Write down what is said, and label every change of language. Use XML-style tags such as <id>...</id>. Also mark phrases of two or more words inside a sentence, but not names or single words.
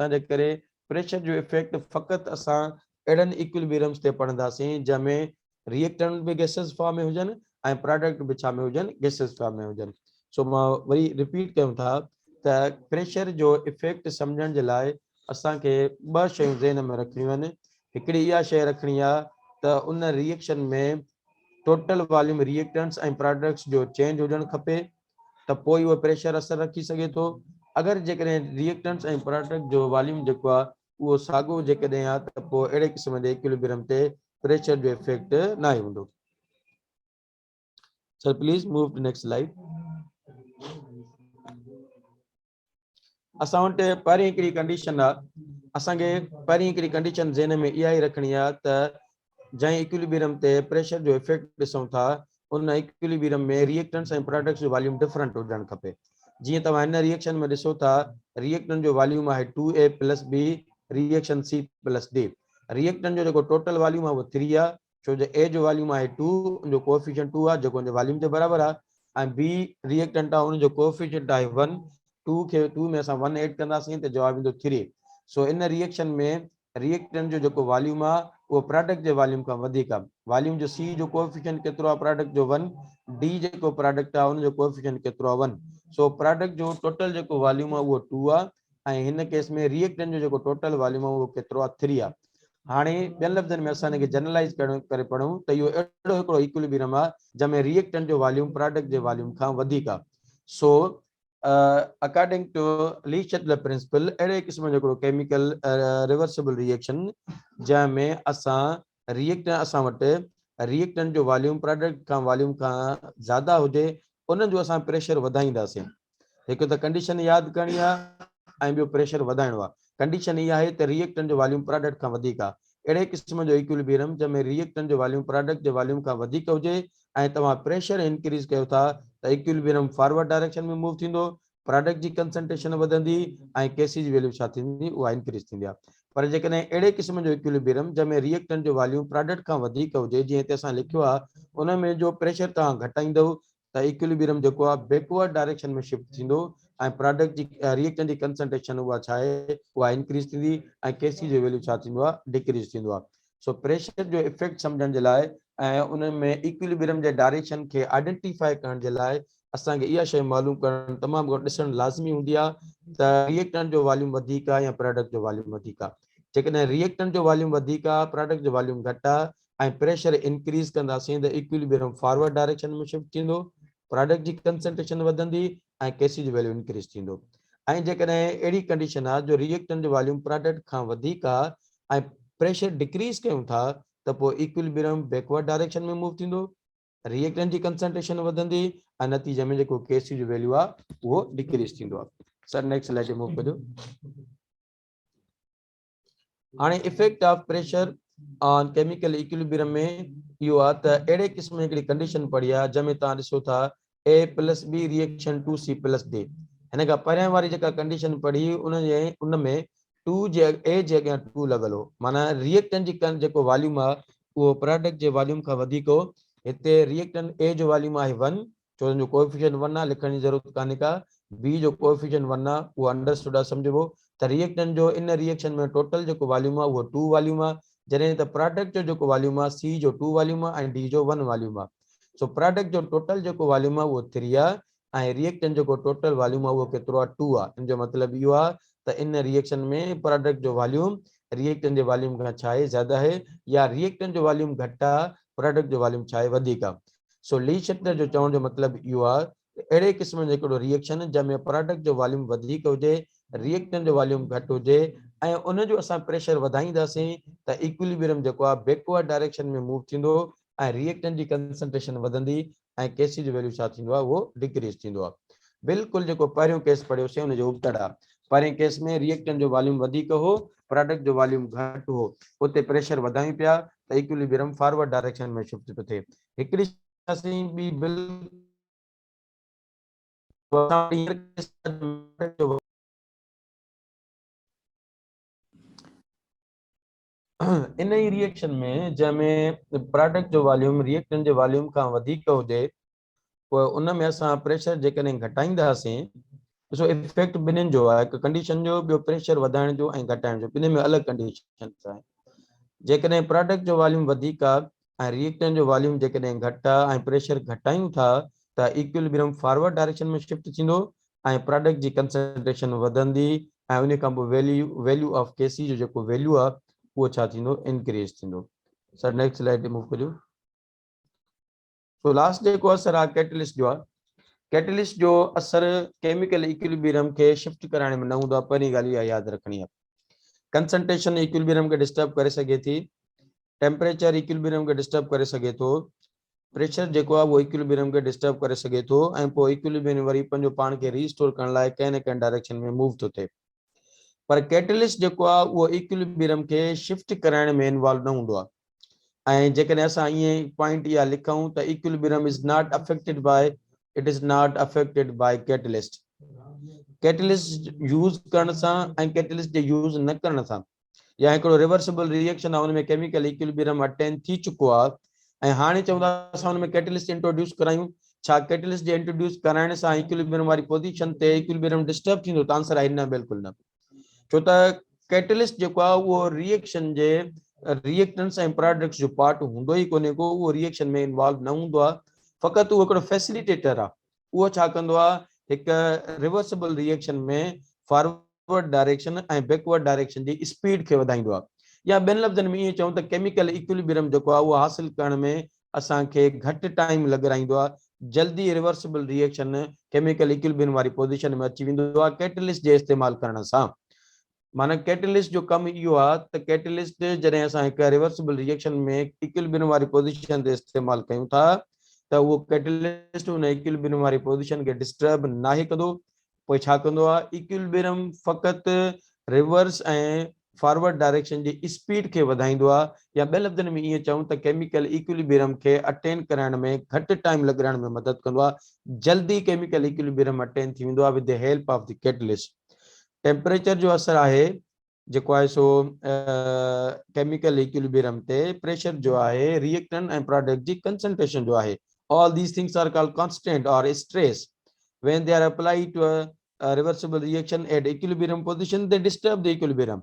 <sd>तंहिंजे करे प्रेशर जो इफेक्ट फ़क़ति असां अहिड़नि इक्विलिब्रियम्स ते पढ़ंदासीं जंहिंमें रिएक्टेंट बि</sd> <en>gases form</en> <sd>में हुजनि ऐं प्रोडक्ट बि छा में हुजनि</sd> <en>gases form</en> <sd>में हुजनि। सो मां वरी रिपीट कयूं था त प्रेशर जो इफेक्ट सम्झण जे लाइ असांखे ॿ शयूं ज़हन में रखणियूं आहिनि। हिकिड़ी इहा शइ रखणी आहे त उन रिएक्शन में</sd> <en>total volume reactants</en> <sd>ऐं प्रोडक्ट्स जो चेंज हुजणु खपे त पोइ उहो प्रेशर असरु रखी सघे थो। अगरि जेकॾहिं रिएक्टेंट्स ऐं प्रोडक्ट जो वॉल्यूम जेको आहे उहो साॻियो जेकॾहिं आहे त पोइ अहिड़े क़िस्म जे इक्विलिब्रियम ते प्रेशर जो इफेक्ट न हूंदो।</sd> <en>Sir please move to next slide.</en> <sd>असां वटि पहिरीं हिकिड़ी कंडीशन आहे, असांखे पहिरीं हिकिड़ी कंडीशन ज़हन में इहा ई रखणी आहे त जंहिं इक्विलिब्रियम ते प्रेशर जो इफेक्ट ॾिसूं था उन इक्विलिब्रियम में रिएक्टेंट्स ऐं प्रोडक्ट्स जो</sd> <en>volume different</en> <sd>हुजणु खपे। जीअं तव्हां हिन रिएक्शन में ॾिसो था रिएक्टेंट जो वॉल्यूम आहे 2A + B रिएक्शन C + D। रिएक्टेंट जो जेको</sd> <en>total volume</en> <sd>आहे उहो 3 आहे, छो जो A जो वॉल्यूम आहे 2, जो कोएफिशिएंट 2 आहे जेको उनजे वॉल्यूम जे बराबर आहे, ऐं B रिएक्टेंट आहे उन जो कोएफिशिएंट आहे 1। 2 खे 2 में असां 1 ऐड कंदासीं त जवाब ईंदो 3। सो इन रिएक्शन में रिएक्टेंट जो जेको वॉल्यूम आहे वो प्रोडक्ट जे वॉल्यूम खां वधीक आहे। वॉल्यूम जो C जो कोएफिशिएंट केतिरो आहे प्रोडक्ट जो 1, D जेको प्रोडक्ट आहे उन जो कोएफिशिएंट केतिरो आहे 1। सो प्रोडक्ट जो टोटल जेको वॉल्यूम आहे उहो 2 आहे, ऐं हिन केस में रिएक्टेंट जो जेको</sd> <en>total volume</en> <sd>आहे उहो केतिरो आहे 3 आहे। हाणे ॿियनि लफ़्ज़नि में असां हिनखे जनरलाइज़ करे पढ़ूं त इहो अहिड़ो हिकिड़ो इक्विलिब्रियम आहे जंहिंमें रिएक्टेंट जो वॉल्यूम प्रोडक्ट जे वॉल्यूम खां वधीक आहे। सो</sd> <en>according to</en> <sd>ली शटलर प्रिंसिपल अहिड़े क़िस्म जो हिकिड़ो</sd> <en>chemical reversible reaction</en> <sd>जंहिंमें असां वटि रिएक्टेंट जो वॉल्यूम प्रोडक्ट खां वॉल्यूम खां ज़्यादा हुजे उन जो असां प्रेशर वधाईंदासीं। हिकु त कंडीशन यादि करणी आहे ऐं ॿियो प्रेशर वधाइणो आहे। कंडीशन इहा आहे त रिएक्टेंट जो वॉल्यूम प्रोडक्ट खां वधीक आहे। अहिड़े क़िस्म जो इक्विलिब्रियम जंहिंमें रिएक्टेंट जो वॉल्यूम प्रोडक्ट जे वॉल्यूम खां वधीक हुजे ऐं तव्हां</sd> <en>pressure increase</en> <sd>कयो था त</sd> <en>equilibrium forward direction</en> <sd>में मूव थींदो, प्रोडक्ट जी कंसंट्रेशन वधंदी ऐं केसी जी वैल्यू छा थींदी उहा इंक्रीज थींदी आहे। पर जेकॾहिं अहिड़े क़िस्म जो इक्विलिब्रियम जंहिंमें रिएक्टेंट जो वॉल्यूम प्रोडक्ट खां वधीक हुजे, जीअं हिते असां लिखियो आहे उन में जो प्रेशर तव्हां घटाईंदव त इक्विलिब्रियम जेको आहे</sd> <en>backward direction</en> <sd>में शिफ्ट थींदो ऐं प्रोडक्ट जी रिएक्टेंट जी कंसंट्रेशन उहा छा आहे उहा इंक्रीज थींदी ऐं केसी जो वैल्यू छा थींदो आहे डिक्रीज थींदो आहे। सो प्रेशर जो इफेक्ट सम्झण जे लाइ ऐं उन में इक्विलिब्रियम जे डायरेक्शन खे आइडेंटिफाई करण जे लाइ असांखे इहा शइ मालूम करणु तमामु ॾिसणु लाज़मी हूंदी आहे त रिएक्टेंट जो वॉल्यूम वधीक आहे या प्रोडक्ट जो वॉल्यूम वधीक आहे। जेकॾहिं रिएक्टेंट जो वॉल्यूम वधीक आहे प्रोडक्ट जो वॉल्यूम घटि आहे ऐं</sd> <en>pressure increase</en> <sd>कंदासीं त</sd> <en>equilibrium forward direction</en> <sd>में शिफ्ट थींदो, प्रोडक्ट जी कंसंट्रेशन वधंदी ऐं केसी जो</sd> <en>value increase</en> <sd>थींदो। ऐं जेकॾहिं अहिड़ी कंडीशन आहे जो रिएक्टेंट जो वॉल्यूम प्रोडक्ट खां वधीक आहे ऐं</sd> <en>pressure decrease</en> <sd>कयूं था त पोइ</sd> <en>equilibrium backward direction</en> <sd>में मूव थींदो, रिएक्टेंट जी कंसंट्रेशन वधंदी ऐं नतीजे में जेको केसी जो वैल्यू आहे उहो डिक्रीज थींदो आहे।</sd> <en>sir next slide move</en> <sd>कजो। हाणे</sd> <en>effect of pressure on chemical equilibrium</en> <sd>में इहो आहे त अहिड़े क़िस्म हिकिड़ी कंडीशन पढ़ी आहे जंहिंमें तव्हां ॾिसो था A + B रिएक्शन 2C + D। हिन खां परियां वारी जेका कंडीशन पढ़ी उन में 2 जे A जे अॻियां 2 लॻल हो, माना रिएक्टेंट जी जेको वॉल्यूम आहे उहो प्रोडक्ट जे वॉल्यूम खां वधीक हो। हिते रिएक्टेंट A जो वॉल्यूम आहे 1, छो जो कोएफिशिएंट 1 आहे, लिखण जी ज़रूरत कान्हे का। B जो कोएफिशिएंट 1 आहे उहो अंडरस्टूड आहे, सम्झबो त रिएक्टेंट जो इन रिएक्शन में टोटल जेको वॉल्यूम आहे उहो 2 वॉल्यूम आहे, जॾहिं त प्रोडक्ट जो जेको वॉल्यूम आहे C जो 2 वॉल्यूम आहे ऐं D जो 1 वॉल्यूम आहे। सो प्रोडक्ट जो टोटल जेको वॉल्यूम आहे उहो 3 आहे ऐं रिएक्टेंट जेको टोटल वॉल्यूम आहे उहो केतिरो आहे 2 आहे। इन जो मतिलबु इहो आहे त इन रिएक्शन में प्रोडक्ट जो वॉल्यूम रिएक्टेंट जे वॉल्यूम खां छा आहे ज़्यादा आहे, या रिएक्टेंट जो वॉल्यूम घटि आहे प्रोडक्ट जो वॉल्यूम छा आहे वधीक आहे। सो ली शटलर जो चवण जो मतिलबु इहो आहे अहिड़े क़िस्म जो हिकिड़ो रिएक्शन जंहिंमें प्रोडक्ट जो वॉल्यूम वधीक हुजे, रिएक्टेंट जो वॉल्यूम घटि हुजे ऐं उन जो असां प्रेशर वधाईंदासीं त इक्विलिब्रियम जेको आहे</sd> <en>backward direction</en> <sd>में मूव थींदो ऐं रिएक्टेंट जी कंसंट्रेशन वधंदी ऐं केसी जो वैल्यू छा थींदो आहे उहो डिक्रीज थींदो आहे। बिल्कुलु जेको पहिरियों केस पढ़ियोसीं हुनजो उबतड़ आहे। पहिरें केस में रिएक्टेंट जो वॉल्यूम वधीक हो, प्रोडक्ट जो वॉल्यूम घटि हो, उते प्रेशर वधायूं पिया त</sd> <en>equilibrium forward direction</en> <sd>में शिफ्ट थो थिए। हिकिड़ी ॿी इन ई रिएक्शन में जंहिंमें प्रोडक्ट जो वॉल्यूम रिएक्टेंट जे वॉल्यूम खां वधीक हुजे पोइ उन में असां प्रेशर जेकॾहिं घटाईंदासीं, ॾिसो इफेक्ट ॿिन्हिनि जो आहे, हिकु कंडीशन जो, ॿियो प्रेशर वधाइण जो ऐं घटाइण जो, ॿिन्हिनि में अलॻि कंडीशन आहे। जेकॾहिं प्रोडक्ट जो वॉल्यूम वधीक आहे ऐं रिएक्टेंट जो वॉल्यूम जेकॾहिं घटि आहे ऐं प्रेशर घटायूं था त</sd> <en>equilibrium forward direction</en> <sd>में शिफ्ट थींदो ऐं प्रोडक्ट जी कंसंट्रेशन वधंदी ऐं उन खां पोइ</sd> <en>value of Kc</en> <sd>जो जेको वैल्यू आहे उहो छा थींदो इंक्रीज थींदो।</sd> <en>sir next slide</en> <sd>ते मूव करियो। सो लास्ट जेको असर आहे कैटलिस्ट जो आहे। कैटलिस्ट जो असर</sd> <en>chemical equilibrium</en> <sd>खे शिफ्ट कराइण में न हूंदो आहे, पहिरीं ॻाल्हि इहा यादि रखणी आहे।</sd> <en>concentration equilibrium</en> <sd>खे डिस्टर्ब करे सघे थी,</sd> <en>temperature equilibrium</en> <sd>खे डिस्टर्ब करे सघे थो, प्रेशर जेको आहे उहो इक्विलिब्रियम खे डिस्टर्ब करे सघे थो ऐं पोइ इक्विलिब्रियम वरी पंहिंजो पाण खे रीस्टोर करण लाइ कंहिं न कंहिं डायरेक्शन में मूव थो थिए। पर कैटलिस्ट जेको आहे उहो इक्विलिब्रियम खे शिफ्ट कराइण में इन्वॉल्व न हूंदो आहे ऐं जेकॾहिं असां ईअं पॉइंट इहा लिखूं त</sd> <en>equilibrium is not affected by it is not affected by catalyst use</en> <sd>करण सां ऐं कैटलिस्ट जे यूज़ न करण सां या हिकिड़ो</sd> <en>reversible reaction</en> <sd>आहे, हुनमें</sd> <en>chemical equilibrium attain</en> <sd>थी चुको आहे ऐं हाणे चवंदा असां हुनमें</sd> <en>catalyst introduce</en> <sd>करायूं, छा कैटलिस्ट जे इंट्रोड्यूस कराइण सां इक्विलिब्रियम वारी पोजीशन ते इक्विलिब्रियम डिस्टर्ब थींदो? त आंसर आहे न, बिल्कुलु न। छो त कैटलिस्ट जेको आहे उहो रिएक्शन जे रिएक्टेंट्स ऐं प्रोडक्ट्स जो पार्ट हूंदो ई कोन्हे को, उहो रिएक्शन में इन्वॉल्व न हूंदो आहे, फ़क़ति उहो हिकिड़ो फैसिलिटेटर आहे। उहो छा कंदो आहे, हिकु</sd> <en>reversible reaction</en> <sd>में</sd> <en>forward direction</en> <sd>ऐं</sd> <en>backward direction</en> <sd>जी स्पीड खे वधाईंदो आहे। या ॿियनि लफ़्ज़नि में ईअं चऊं त</sd> <en>chemical equilibrium</en> <sd>जेको आहे उहो हासिल करण में असांखे घटि टाइम लॻाराईंदो आहे, जल्दी</sd> <en>reversible reaction chemical equilibrium</en> <sd>वारी पोजीशन में अची वेंदो आहे कैटलिस्ट जे इस्तेमालु करण सां। माना कैटलिस्ट जो कमु इहो आहे त कैटलिस्ट जॾहिं असां हिकु</sd> <en>reversible reaction</en> <sd>में इक्विलिब्रियम वारी पोजीशन ते इस्तेमालु कयूं था त उहो कैटलिस्ट हुन इक्विलिब्रियम वारी पोजीशन खे डिस्टर्ब नाहे कंदो। पोइ छा कंदो आहे, इक्विलिब्रियम फ़क़ति रिवर्स ऐं</sd> <en>forward direction</en> <sd>जी स्पीड खे वधाईंदो आहे, या ॿिए लफ़्ज़नि में ईअं चऊं त</sd> <en>chemical equilibrium</en> <sd>खे अटेन कराइण में घटि टाइम लॻाइण में मदद कंदो आहे, जल्दी</sd> <en>chemical equilibrium attain</en> <sd>थी वेंदो आहे</sd> <en>with the help of the catalyst.</en> <sd>टेम्परेचर जो असर आहे जेको आहे सो</sd> <en>chemical equilibrium</en> <sd>ते, प्रेशर जो आहे, रिएक्टेंट ऐं प्रोडक्ट जी कंसंट्रेशन जो आहे।</sd> <en>All these things are called constant or stress when they are applied to a reversible reaction at equilibrium position they disturb the equilibrium.</en>